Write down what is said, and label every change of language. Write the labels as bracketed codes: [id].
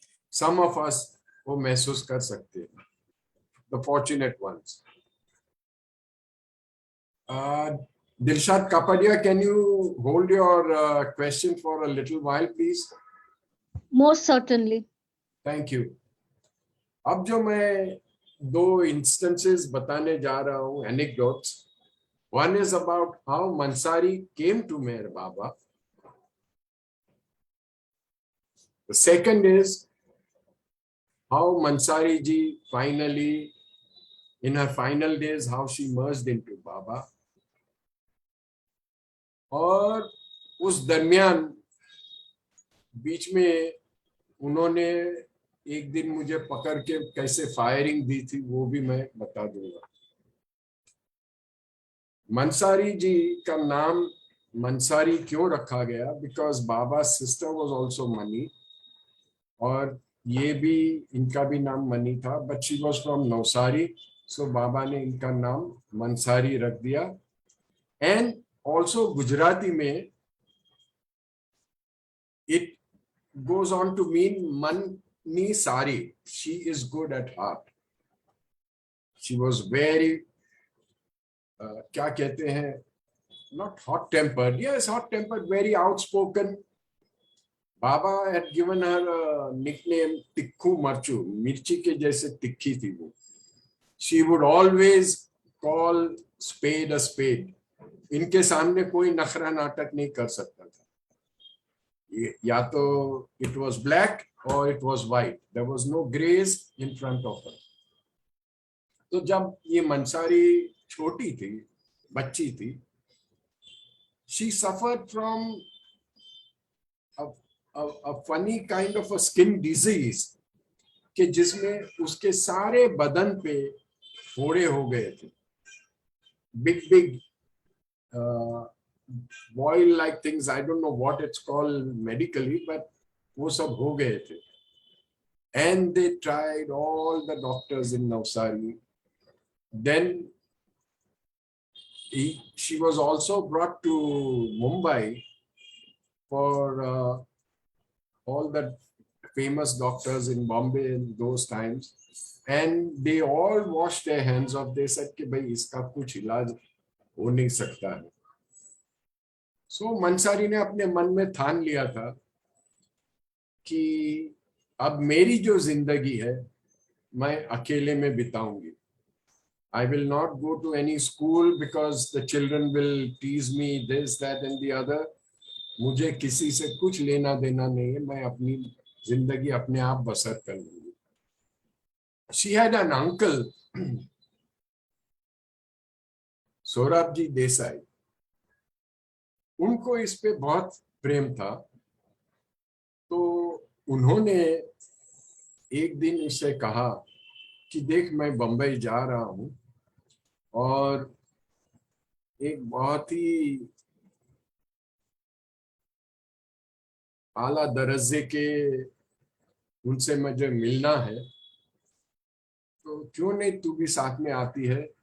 [en] Some of us [hi] वो महसूस कर सकते हैं, [en] the fortunate ones. Dilshad Kapadia, can you hold your question for a little while, please? Most certainly. Thank you. [hi] अब जो मैं दो instances बताने जा रहा हूँ, anecdotes. [en] One is about how Mansari came to Meher Baba. The second is how Mansari ji finally, in her final days, how she merged into Baba. [hi] और उस दरमियान बीच में उन्होंने एक दिन मुझे पकड़ के कैसे फायरिंग दी थी, वो भी मैं बता दूंगा। मंसारी जी का नाम मंसारी क्यों रखा गया? [en] because Baba sister was also Mani, [hi] और ये भी, इनका भी नाम मनी था, [en] but she was from Navsari, [hi] सो बाबा ने इनका नाम मंसारी रख दिया। [en] And also Gujarati में it goes on to mean Mani Sari. She is good at heart. She was very, [hi] क्या कहते हैं, [en] not hot tempered. Yes, hot tempered, very outspoken. Baba had given her a nickname Tikku Marchu. [hi] Mirchi के जैसे तिखी थी वो. [en] She would always call spade a spade. [hi] इनके सामने कोई नखरा नाटक नहीं कर सकता था। या तो [en] it was black or it was white. There was no grays in front of her. [hi] तो जब ये मंसारी छोटी थी, बच्ची थी, [en] she suffered from a funny kind of a skin disease [hi] कि जिसमें उसके सारे बदन पे फोड़े हो गए थे, [en] big boil like things. I don't know what it's called medically, but [hi] वो सब हो गए थे. [en] And they tried, all the doctors in Navsari. Then she was also brought to Mumbai for all the famous doctors in Bombay in those times, and they all washed their hands off. They said [hi] कि भाई इसका कुछ इलाज हो नहीं सकता है। सो मंसारी ने अपने मन में ठान लिया था कि अब मेरी जो जिंदगी है मैं अकेले में बिताऊंगी। [en] I will not go to any school because the children will tease me this, that and the other. [hi] मुझे किसी से कुछ लेना देना नहीं है, मैं अपनी जिंदगी अपने आप बसर कर लूंगी। [en] She had an uncle, Sorab ji Desai. [hi] उनको इस पे बहुत प्रेम था, तो उन्होंने एक दिन उससे कहा कि देख मैं बम्बई जा रहा हूं और एक बहुत ही आला दर्जे के उनसे मुझे मिलना है, तो क्यों नहीं तू भी साथ में आती है।